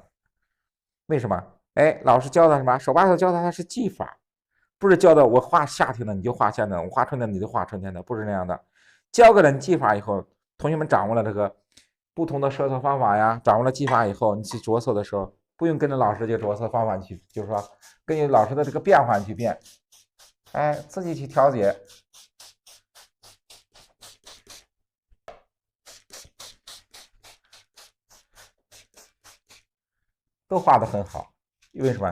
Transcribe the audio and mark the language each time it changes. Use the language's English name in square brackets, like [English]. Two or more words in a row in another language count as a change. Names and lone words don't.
[Chinese] 為什麼？哎，老師教他什麼？手把手教他是技法，不是教的我畫夏天的你就畫夏天的，我畫春天的你就畫春天的，不是那樣的。教给了你技法以後，同学们掌握了这個不同的着色方法呀，掌握了技法以後，你去着色的時候，不用跟着老師這個着色方法去，就是說根據老師的這個變化去變，哎，自己去調節。都畫得很好，為什麼？